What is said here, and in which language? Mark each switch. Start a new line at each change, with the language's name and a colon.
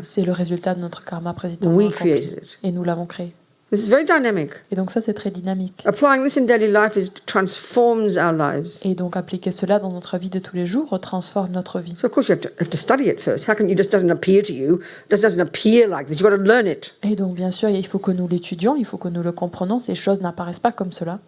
French: c'est le résultat de notre karma précédemment
English: We
French: accompli.
English: created it.
French: Et nous l'avons créé.
English: This is very dynamic.
French: Et donc ça, c'est très dynamique.
English: Applying this in daily life transforms our lives.
French: Et donc appliquer cela dans notre vie de tous les jours transforme notre vie.
English: So of course you have to study it first. How can it just doesn't appear to you? It just doesn't appear like this. You've got to learn it.
French: Et donc bien sûr, il faut que nous l'étudions, il faut que nous le comprenions. Ces choses n'apparaissent pas comme cela.